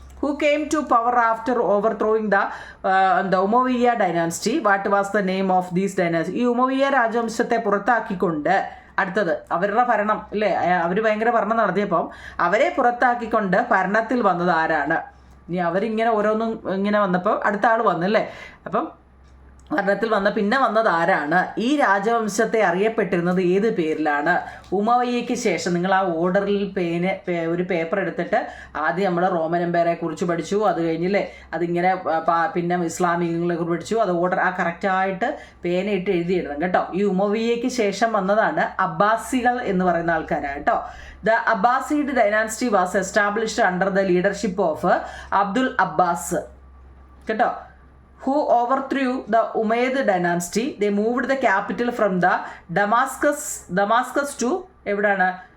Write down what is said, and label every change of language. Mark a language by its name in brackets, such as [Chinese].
[English] Who came to power after overthrowing the Umayyad dynasty? What was the name of this dynasty? [Malayalam] ഈ ഉമയ്യ രാജവംശത്തെ പുറത്താക്കിക്കൊണ്ട് അടുത്തത് അവരുടെ ഭരണം അല്ലേ, അവർ ഭയങ്കര ഭരണം നടത്തിയപ്പം അവരെ പുറത്താക്കിക്കൊണ്ട് ഭരണത്തിൽ വന്നത് ആരാണ്? ഇനി അവരിങ്ങനെ ഓരോന്നും ഇങ്ങനെ വന്നപ്പോൾ അടുത്ത ആൾ വന്നല്ലേ. അപ്പം ഭരണത്തിൽ പിന്നെ വന്നത് ആരാണ്? ഈ രാജവംശത്തെ അറിയപ്പെട്ടിരുന്നത് ഏത് പേരിലാണ്? ഉമയ്യയ്ക്ക് ശേഷം നിങ്ങൾ ആ ഓർഡറിൽ ഒരു പേപ്പർ എടുത്തിട്ട് ആദ്യം നമ്മൾ റോമൻ എംപയറെ കുറിച്ച് പഠിച്ചു, അത് കഴിഞ്ഞില്ലേ അതിങ്ങനെ പിന്നെ ഇസ്ലാമികളെ കുറിച്ച് പഠിച്ചു, അത് ഓർഡർ ആ കറക്റ്റായിട്ട് പേനയിട്ട് എഴുതിയിടണം കേട്ടോ. ഈ ഉമയ്യയ്ക്ക് ശേഷം വന്നതാണ് അബ്ബാസികൾ എന്ന് പറയുന്ന ആൾക്കാരാണ് കേട്ടോ. [English] The Abbasid dynasty was established under the leadership of Abdul Abbas [Malayalam] കേട്ടോ, [English] who overthrew the Umayyad dynasty. They moved the capital from the Damascus to [Malayalam] എവിടെയാണ്?